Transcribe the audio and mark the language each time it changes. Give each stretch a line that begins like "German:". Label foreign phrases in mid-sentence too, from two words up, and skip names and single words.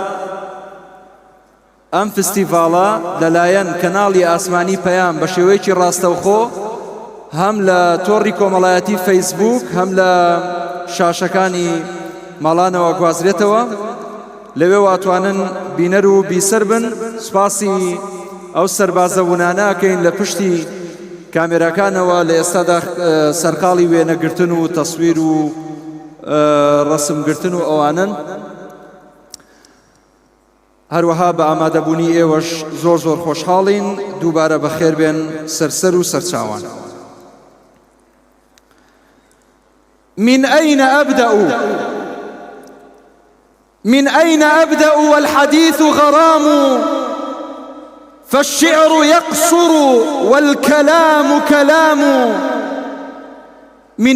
Central Kurdish: ئەم فستیڤاڵە لەلایەن کەناڵی ئاسمانی پەیام بە شێوەیەکی ڕاستەوخۆ هەم لە تۆڕی کۆمەڵایەتی فەیسبوک هەم لە شاشەکانی ماڵانەوە گوازرێتەوە لەوێ واتوانن بینەر و بیسەر بن سوپاسی ئەو سەربازە وونانەکەین لە پشتی کامێراکانەوە لە ئێستادا سەرقاڵی وێنەگرتن و تەسویر و ڕەسمگرتن و ئەوانن هەروەها بە ئامادەبوونی ئێوەش زۆر زۆر خۆشحاڵین دووبارە بەخێر بێن سەرسەر و سەرچاوان
Arabic: من أين أبدأ من أين أبدأ والحديث غرام فالشعر يقصر والكلام كلام من